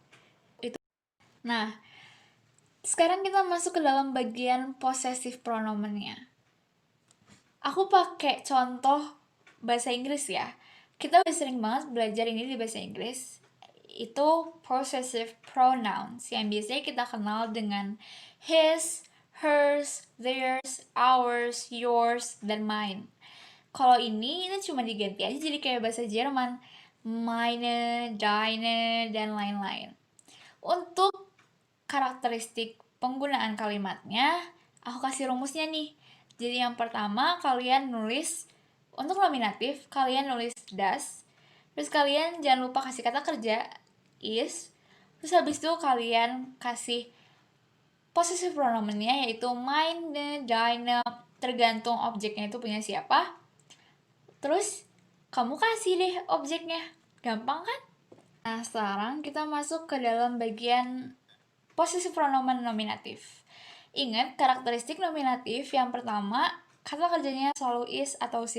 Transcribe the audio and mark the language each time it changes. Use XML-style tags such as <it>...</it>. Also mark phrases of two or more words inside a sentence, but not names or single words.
<id>Nah, sekarang kita masuk ke dalam bagian</id> <en>possessive pronomennya.</en> <id>Aku pakai contoh bahasa Inggris ya. Kita udah sering banget belajar ini di bahasa Inggris. Itu</id> <en>possessive pronouns</en> <id>yang biasanya kita kenal dengan</id> <en>his, hers, theirs, ours, yours,</en> <id>dan mine. Kalau ini cuma diganti aja jadi kayak bahasa Jerman.</id> <de>Meine, deine,</de> <id>dan lain-lain. Untuk karakteristik penggunaan kalimatnya, aku kasih rumusnya nih. Jadi yang pertama, kalian nulis untuk nominatif, kalian nulis das. Terus kalian jangan lupa kasih kata kerja is. Terus habis itu kalian kasih</id> <en>possessive pronomennya,</en> <id>yaitu</id> <de>meine, deine,</de> <id>tergantung objeknya itu punya siapa. Terus kamu kasih deh objeknya. Gampang kan? Nah, sekarang kita masuk ke dalam bagian</id> <en>possessive pronomen</en> <id>nominatif. Ingat karakteristik nominatif yang pertama, kata kerjanya selalu is atau sin.</id>